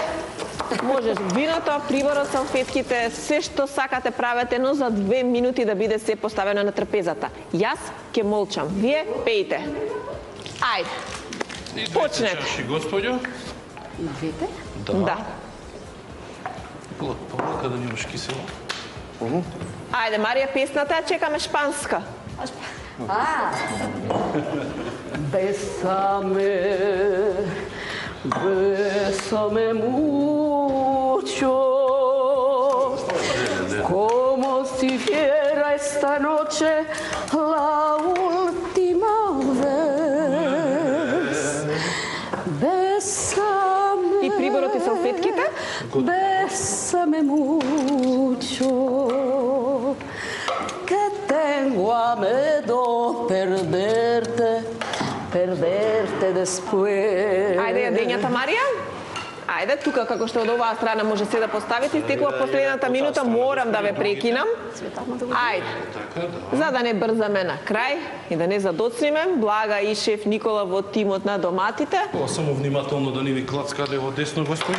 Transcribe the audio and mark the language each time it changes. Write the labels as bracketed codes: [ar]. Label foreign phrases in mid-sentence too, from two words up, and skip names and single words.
[mk] Можеш виното, приборот, салфетките, се што сакате правете, но за 2 минути да биде се поставено на трпезата. Јас ќе молчам, вие пејте. Ајде. Почнете. Чаши, господјо. И двете? Да. Полака да ни имаш кисело. Ајде, Марија, песната ја чекаме шпанска. [es] Bésame mucho, como si fuera esta noche la última vez. Bésame. [mk] И приборот и салфетките? [es] Bésame mucho, que tengo a miedo perderte después. [mk] Ајде, јадењата, Марија. Ајде, тука како што од оваа страна може се да поставите, стекува последната минута, морам да ве прекинам. Ајде. За да не брзаме на крај и да не задоцниме, Блага и шеф Никола во тимот на доматите. Само внимателно да не ви клацкаде во десно, господјо.